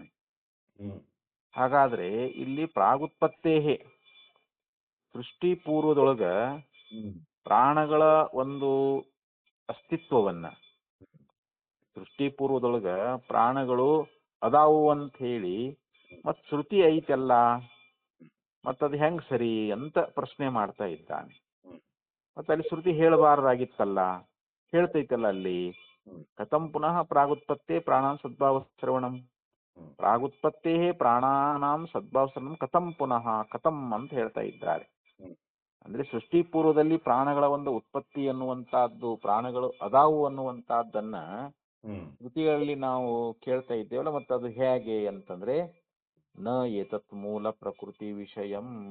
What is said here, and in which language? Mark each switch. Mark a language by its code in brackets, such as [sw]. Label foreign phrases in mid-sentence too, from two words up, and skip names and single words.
[kn] ಹಾಗಾದ್ರೆ ಇಲ್ಲಿ ಪ್ರಾಗುತ್ಪತ್ತೇ ಸೃಷ್ಟಿ ಪೂರ್ವದೊಳಗ ಪ್ರಾಣಗಳ ಒಂದು ಅಸ್ತಿತ್ವವನ್ನ, ಸೃಷ್ಟಿ ಪೂರ್ವದೊಳಗ ಪ್ರಾಣಗಳು ಅದಾವು ಅಂತ ಹೇಳಿ ಮತ್ ಶ್ರುತಿ ಐತಲ್ಲ, ಮತ್ತದು ಹೆಂಗ್ ಸರಿ ಅಂತ ಪ್ರಶ್ನೆ ಮಾಡ್ತಾ ಇದ್ದಾನೆ. ಮತ್ತೆ ಅಲ್ಲಿ ಶ್ರುತಿ ಹೇಳಬಾರ್ದಾಗಿತ್ತಲ್ಲ, ಹೇಳ್ತೈತಲ್ಲ ಅಲ್ಲಿ. [sa] कथं पुनः प्रागुत्पत्ते प्राणां सद्भाव श्रवणं, प्रागुत्पत्ते प्राणानां सद्भाव श्रवणं कथं पुनः, कथं [kn] ಅಂತ ಹೇಳ್ತಾ ಇದ್ದಾರೆ. ಅಂದ್ರೆ ಸೃಷ್ಟಿ ಪೂರ್ವದಲ್ಲಿ ಪ್ರಾಣಗಳ ಒಂದು ಉತ್ಪತ್ತಿ ಅನ್ನುವಂತಹದ್ದು, ಪ್ರಾಣಗಳು ಅದಾವು ಅನ್ನುವಂತಹದ್ದನ್ನ ಶ್ರುತಿಗಳಲ್ಲಿ ನಾವು ಕೇಳ್ತಾ ಇದ್ದೇವಲ್ಲ, ಮತ್ತೆ ಅದು ಹೇಗೆ ಅಂತಂದ್ರೆ [sa] न एतत् मूल प्रकृति विषयं.